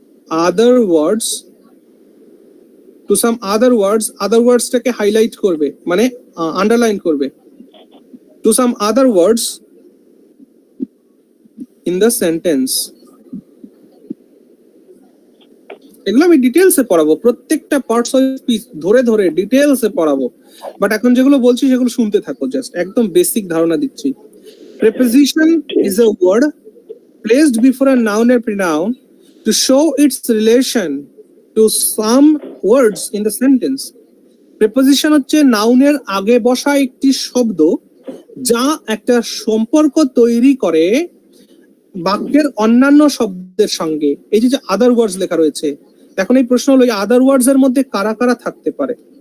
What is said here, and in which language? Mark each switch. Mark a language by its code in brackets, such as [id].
[en] other words, to some other words, other words [bn] টাকে highlight করবে, মানে আন্ডারলাইন করবে, [en] to some other words in the sentence. [bn] এগুলো আমি ডিটেলসে পড়াবো, প্রত্যেকটা পার্টস অফ স্পিচ ধরে ধরে ডিটেলসে পড়াবো। বাট এখন যেগুলো বলছি সেগুলো শুনতে থাকো, জাস্ট একদম বেসিক ধারণা দিচ্ছি। [en] Preposition is a word placed before a noun or pronoun to show its relation to some words in the sentence. [bn] Preposition হচ্ছে নাউনের আগে বসা একটি শব্দ যা একটা সম্পর্ক তৈরি করে বাক্যের অন্যান্য শব্দের সঙ্গে। এই যে আদার ওয়ার্ডস লেখা রয়েছে, এখন এই প্রশ্ন হলো এই আদার ওয়ার্ডস এর মধ্যে কারা কারা থাকতে পারে।